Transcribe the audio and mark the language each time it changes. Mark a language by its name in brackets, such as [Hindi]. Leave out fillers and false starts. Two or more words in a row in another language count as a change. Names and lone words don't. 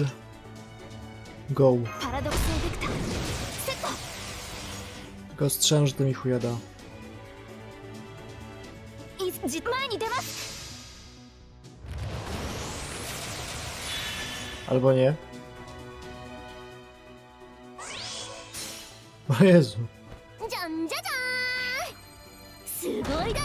[English] Go. [Japanese] パラドクスエフェクターセット。 [Polish] Tylko strzelam, że to mi chuja da. [Japanese] 前に出ます。 [Polish] Albo nie. O Jezu. [Japanese] じゃんじゃじゃーん。すごいだろ。